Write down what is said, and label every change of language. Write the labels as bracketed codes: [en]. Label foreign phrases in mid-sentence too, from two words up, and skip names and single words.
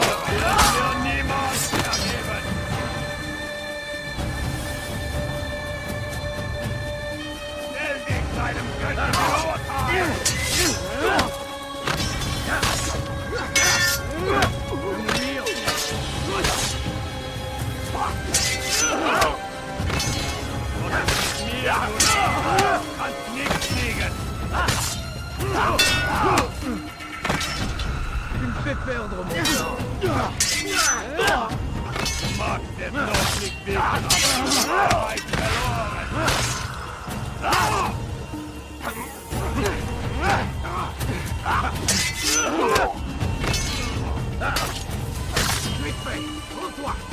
[de] Das wird niemals vergeben! Stell dich deinem göttlichen Urteil! Kannst nichts fliegen! [fr] Tu me fais perdre mon temps! [de] Du magst es noch nicht wissen, aber du hast bereits verloren! [fr] Vite fait! Rends-toi!